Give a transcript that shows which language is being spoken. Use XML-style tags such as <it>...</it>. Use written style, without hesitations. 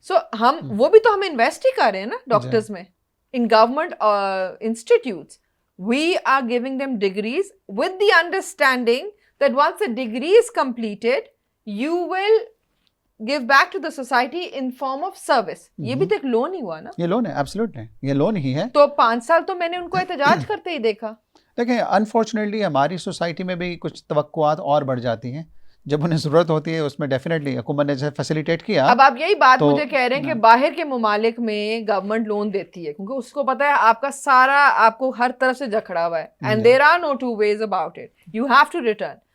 <en>So</en> <ur>ہم وہ بھی تو ہم انویسٹ ہی کر رہے ہیں نا ڈاکٹرز میں,</ur> <en>in government institutes. We are giving them degrees with the understanding that once the degree is completed, you will give back to the society in form of service.</en> <ur>یہ بھی تو ایک لون ہی ہوا نا. یہ لون ہے, absolutely, یہ loan ہی ہے. تو 5 سال تو میں نے ان کو احتجاج کرتے ہی دیکھا. دیکھیں انفارچونیٹلی ہماری سوسائٹی میں بھی کچھ توقعات اور بڑھ جاتی ہیں. جب انہیں ضرورت ہوتی ہے اس میں ڈیفینیٹلی حکومت نے جیسے فیسیلیٹیٹ کیا. اب آپ یہی بات مجھے کہہ رہے ہیں کہ باہر کے ممالک میں گورنمنٹ لون دیتی ہے کیونکہ اس کو پتا ہے آپ کا سارا آپ کو ہر طرف سے جکڑا ہوا ہے</ur> <en>And there are no two ways about it, you have to return.</en>